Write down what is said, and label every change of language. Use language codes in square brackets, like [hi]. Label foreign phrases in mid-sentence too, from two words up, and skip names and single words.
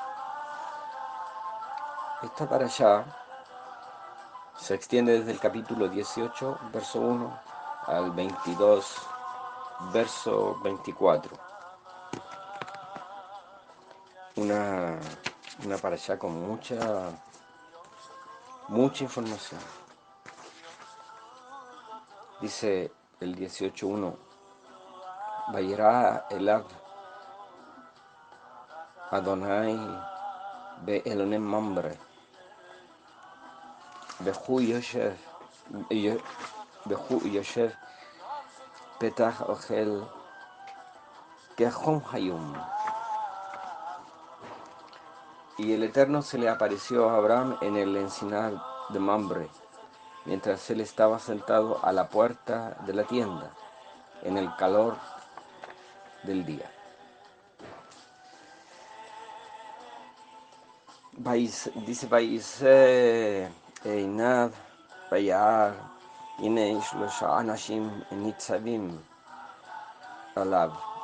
[es] Esta parashá se extiende desde el capítulo 18, verso 1, al 22, verso 24. Una parashá con mucha información. Dice el 18.1: [he] וירא אליו אדני באלני ממרא והוא ישב פתח האהל כחם היום. [es] Y el Eterno se le apareció a Abraham en el encinar de Mamre, mientras él estaba sentado a la puerta de la tienda, en el calor del día. [he] Dice וישא עיניו וירא והנה שלשה אנשים נצבים עליו.